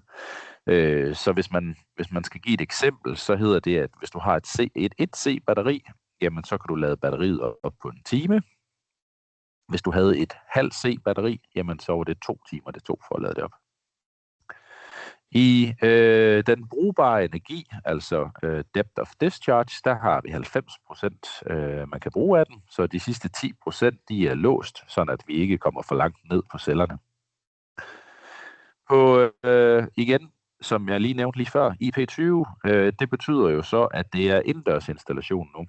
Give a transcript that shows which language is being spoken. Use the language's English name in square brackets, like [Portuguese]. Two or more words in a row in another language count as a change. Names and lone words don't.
[Danish] Så hvis man skal give et eksempel, så hedder det, at hvis du har et 1C-batteri, jamen så kan du lade batteriet op på en time. Hvis du havde et halvt C-batteri, jamen så var det 2 timer, det tog for at lade det op. I den brugbare energi, altså [English] depth of discharge, [Danish] der har vi 90%, man kan bruge af den, så de sidste 10% de er låst, sådan at vi ikke kommer for langt ned på cellerne. På igen, som jeg lige nævnte lige før, IP20, det betyder jo så, at det er indendørs installation nu.